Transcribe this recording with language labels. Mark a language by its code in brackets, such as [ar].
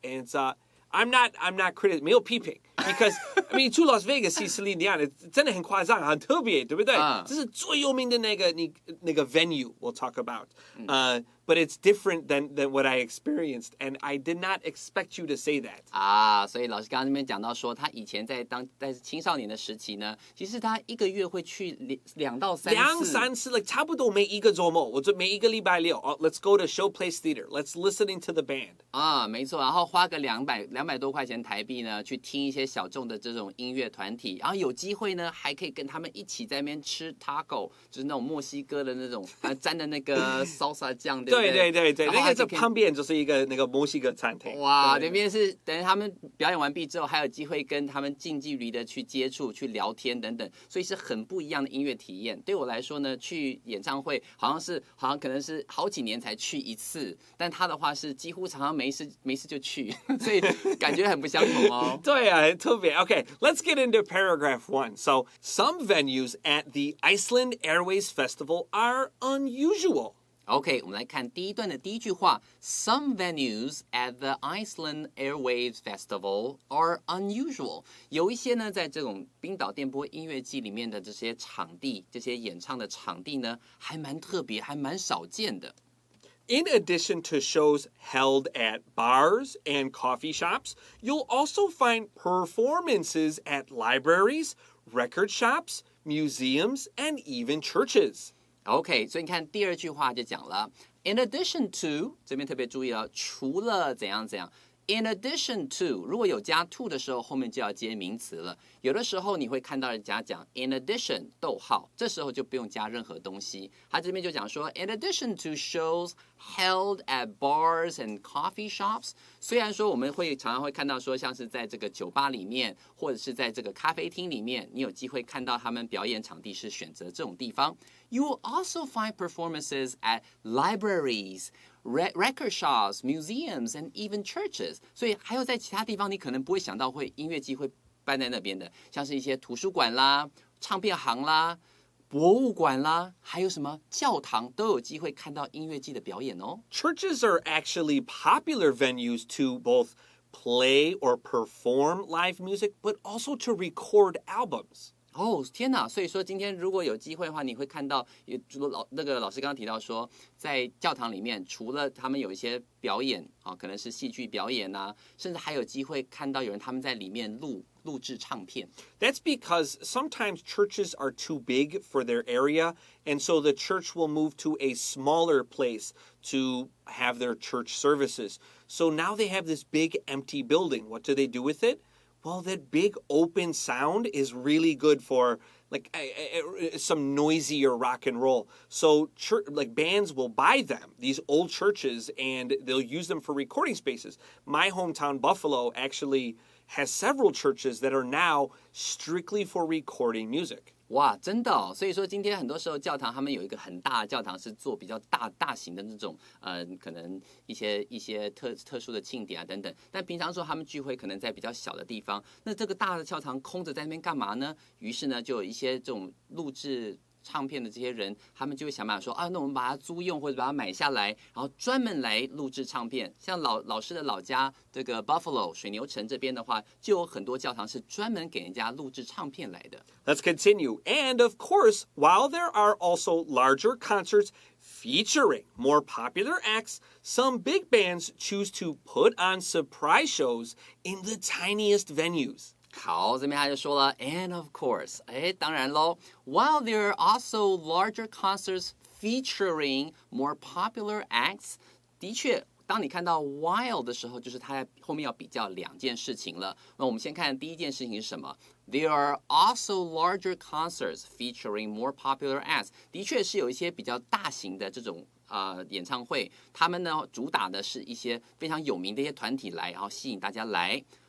[en] And it's I'm not critical, [zh] 没有批评 [en] because I mean to Las Vegas see Celine Dion, [zh] 真的很夸张，很特别，对不对？这是最有名的那个 [en] venue we'll talk about. But it's different than what I experienced, and I did not expect you to say that. [zh] 所以老师刚刚那边讲到说，他以前在青少年的时期呢，其实他一个月会去2到3次，差不多每一个周末，我就每一个礼拜六 [en] let's go to Showplace Theater, let's listening to the band. [zh] 没错，然后花个200多块钱台币呢，去听一些小众的这种音乐团体，然后有机会呢，还可以跟他们一起在那边吃 taco， 就是那种墨西哥的那种沾的那个 salsa 酱，对不对？对，那个在旁边就是一个那个墨西哥餐厅。哇，那边是等于他们表演完毕之后，还有机会跟他们近距离的去接触、去聊天等等，所以是很不一样的音乐体验。对我来说呢，去演唱会好像可能是好几年才去一次，但他的话是几乎常常没事就去，所以感觉很不相同哦。对啊，很特别。 [en] Okay, let's get into paragraph 1. So, some venues at the Iceland Airwaves Festival are unusual. [zh] OK, 我们来看第一段的第一句话。 [en] Some venues at the Iceland Airwaves Festival are unusual. [zh] 有一些呢，在这种冰岛电波音乐季里面的这些场地，这些演唱的场地呢，还蛮特别，还蛮少见的。 [en] In addition to shows held at bars and coffee shops, you'll also find performances at libraries, record shops, museums, and even churches.OK, [zh] 所以你看第二句话就讲了 [en] In addition to [zh] 这边特别注意了，除了怎样 In addition to 如果有加 to 的时候，后面就要接名词了。有的时候你会看到人家讲 in addition 逗号，这时候就不用加任何东西。他这边就讲说 [en] In addition to shows held at bars and coffee shops， [zh] 虽然说我们常常会看到说像是在这个酒吧里面，或者是在这个咖啡厅里面，你有机会看到他们表演场地是选择这种地方。 [en] You will also find performances at libraries, record shops, museums, and even churches. [zh] 所以还有在其他地方你可能不会想到音乐季会办在那边的，像是一些图书馆啦、唱片行啦、博物馆啦，还有什么教堂都有机会看到音乐季的表演哦。 [en] Churches are actually popular venues to both play or perform live music, but also to record albums. [zh] 哦，天哪！所以说今天如果有机会的话，你会看到，那个老师刚刚提到说，在教堂里面，除了他们有一些表演啊，可能是戏剧表演啊，甚至还有机会看到有人他们在里面录制唱片。 [en] That's because sometimes churches are too big for their area, and so the church will move to a smaller place to have their church services. So now they have this big empty building. What do they do with it? Well, that big open sound is really good for like some noisier rock and roll. So like bands will buy them, these old churches, and they'll use them for recording spaces. My hometown, Buffalo, actually has several churches that are now strictly for recording music. [zh] 哇，真的哦！所以说今天很多时候教堂他们有一个很大的教堂是做比较大型的那种可能一些特殊的庆典啊等等。但平常说他们聚会可能在比较小的地方，那这个大的教堂空着在那边干嘛呢？于是呢，就有一些这种录制唱片的这些人，他们就会想办法说啊，那我们把它租用或者把它买下来，然后专门来录制唱片。像老师的老家这个 Buffalo 水牛城这边的话，就有很多教堂是专门给人家录制唱片来的。 [en] Let's continue. And of course, while there are also larger concerts featuring more popular acts, some big bands choose to put on surprise shows in the tiniest venues. [zh] 好，这边他就说了 ， [en] and of course， [zh] 当然喽 ， [en] while there are also larger concerts featuring more popular acts， [zh] 的确，当你看到 while 的时候，就是它后面要比较两件事情了。那我们先看第一件事情是什么 ？ [en] There are also larger concerts featuring more popular acts， [zh] 的确是有一些比较大型的这种演唱会，他们呢主打的是一些非常有名的一些团体来，然后吸引大家来。